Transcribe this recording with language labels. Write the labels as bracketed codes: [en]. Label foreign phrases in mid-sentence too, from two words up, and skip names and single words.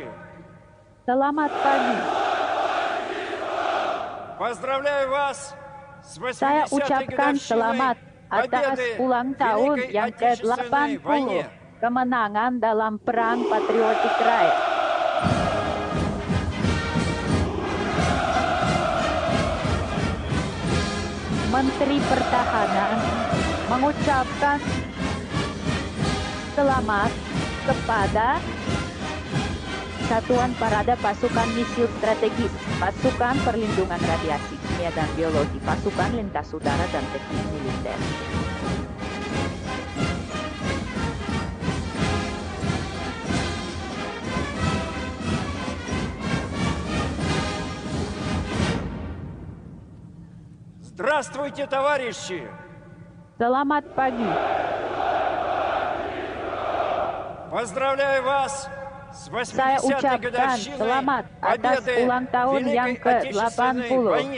[id] Selamat pagi. [ru] Поздравляю вас с [id] Saya [ru] 80-й [id] ucapkan [ru] годовщиной [id] selamat atas [ru] победы [id] ulang [ru] в [id] tahun [ru] Великой [id] yang [ru] Отечественной войне. [id] ke-80 kemenangan dalam Perang Patriotik Raya. Menteri Pertahanan mengucapkan selamat kepada Satuan Parada Pasukan Misil Strategis, Pasukan Perlindungan Radiasi Kimia dan Biologi, Pasukan Lintas Udara dan Teknik Militer. [ru] Здравствуйте, товарищи! [id] Selamat pagi. [ru] Поздравляю вас с [id] Saya [ru] 80-й [id] ucapkan [ru] годовщиной [id] selamat atas [ru] победы [id] ulang [ru] в [id] tahun yang [ru] Великой Отечественной [id] ke-80 [ru] войне.